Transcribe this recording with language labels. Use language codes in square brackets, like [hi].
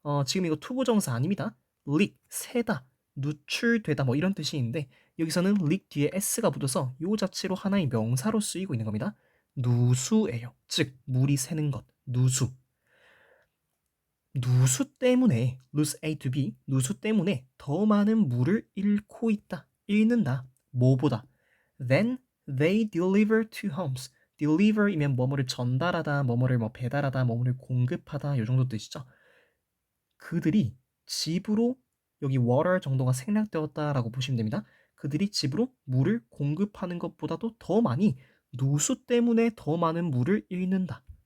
[ko] 지금 이거 투부정사 아닙니다. leak, 새다, 누출되다 뭐 이런 뜻이 있는데 여기서는 leak 뒤에 s가 붙어서 요 자체로 하나의 명사로 쓰이고 있는 겁니다. 누수예요. 즉, 물이 새는 것, 누수. 누수 때문에 [en] lose A to B, [ko] 누수 때문에 더 많은 물을 잃고 있다. 잃는다. 뭐보다? [en] Then they deliver to homes. [ko] deliver이면 뭐뭐를 전달하다, 뭐뭐를 뭐 배달하다, 뭐뭐를 공급하다 요 정도 뜻이죠. 그들이 집으로 여기 water 정도가 생략되었다라고 보시면 됩니다. 그들이 집으로 물을 공급하는 것보다도 더 많이 누수 때문에 더 많은 물을 잃는다.